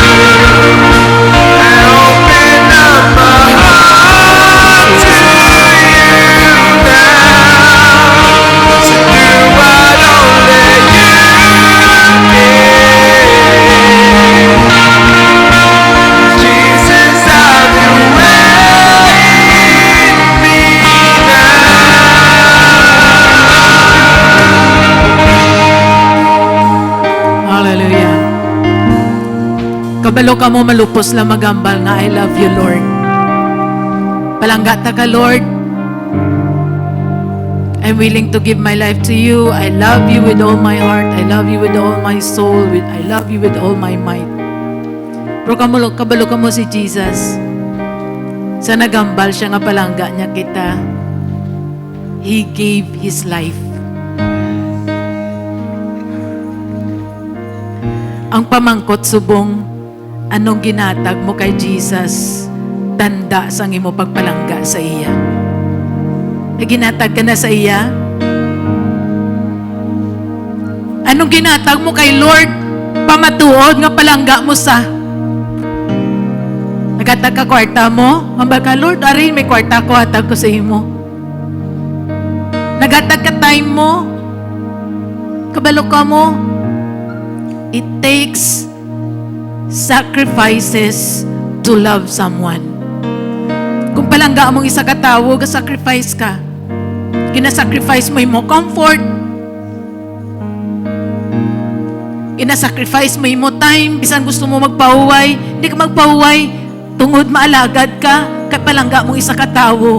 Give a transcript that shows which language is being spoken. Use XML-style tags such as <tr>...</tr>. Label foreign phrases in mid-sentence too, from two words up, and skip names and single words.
<en>I open up my heart to you now. So do what only you can. Jesus, have your way in me Hallelujah.</en> <hil>Kabalo ka mo malupos lang magambal nga</hil> <en>I love you, Lord.</en> <hil>Palangga ta ka, Lord.</hil> <en>I'm willing to give my life to you. I love you with all my heart. I love you with all my soul. I love you with all my might.</en> <hil>Pero kabalo ka mo si Jesus. Sa nagambal siya nga palangga niya kita.</hil> <en>He gave His life.</en> <hil>Ang pamangkot subong, anong ginatag mo kay Jesus, tanda sang imo pagpalangga sa iya. E ginatag ka na sa iya? Anong ginatag mo kay Lord, pamatuod nga palangga mo sa? Nagatag ka kwarta mo? Mambal ka, Lord, ari, may kwarta ko, hatag ko sa imo. Nagatag ka time mo? Kabalo ka mo?</hil> <en>It takes sacrifices to love someone.</en> <hil>Kung palangga mong isa katawo, sacrifice ka. Gina-sacrifice mo imo comfort. Gina-sacrifice mo imo time. Bisan gusto mo magpahuway, hindi ka magpahuway. Tungod maalagad ka, kay palangga mong isa katawo.</hil>